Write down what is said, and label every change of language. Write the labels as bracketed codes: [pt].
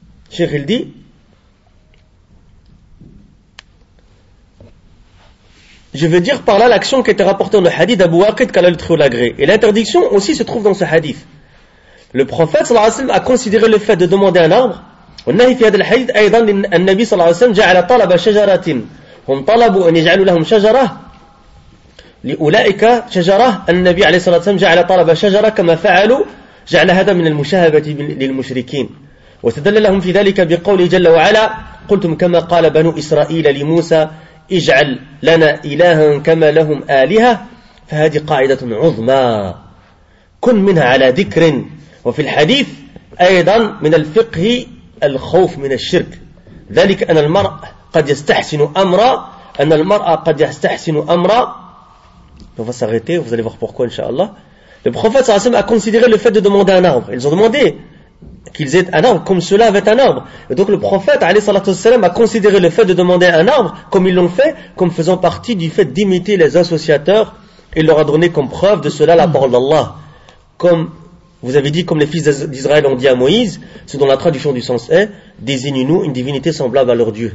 [fr] Cheikh il dit, je veux dire par là l'action qui était rapportée dans le hadith d'Abu Waqid qu'Allah le trouve l'agré. Et l'interdiction aussi se trouve dans ce hadith. Le prophète sallallahu alayhi wa sallam a considéré le fait de demander un arbre. [ar] والنهي في هذا الحديث ايضا ان النبي صلى الله عليه وسلم جعل طلب شجرة هم طلبوا ان يجعلوا لهم شجرة لاولئك شجرة النبي عليه الصلاه والسلام جعل طلب شجرة كما فعلوا جعل هذا من المشاهبه للمشركين واستدل لهم في ذلك بقوله جل وعلا قلتم كما قال بنو اسرائيل لموسى اجعل لنا الها كما لهم الهه فهذه قاعده عظمى كن منها على ذكر. وفي الحديث أيضا من الفقه الخوف من الشرك ذلك أن المرء قد يستحسن أمرا أن المرء قد يستحسن أمرا. [fr] On va s'arrêter, vous allez voir pourquoi, inshallah. Le prophète sallallahu alayhi wa sallam a considéré le fait de demander un arbre. Ils ont demandé qu'ils aient un arbre comme cela avait un arbre. Et donc le prophète sallallahu alayhi wa sallam a considéré le fait de demander un arbre comme ils l'ont fait, comme faisant partie du fait d'imiter les associateurs. Il leur a donné comme preuve de cela la parole d'Allah. Comme vous avez dit, comme les fils d'Israël ont dit à Moïse, ce dont la traduction du sens est, désigne-nous une divinité semblable à leur Dieu.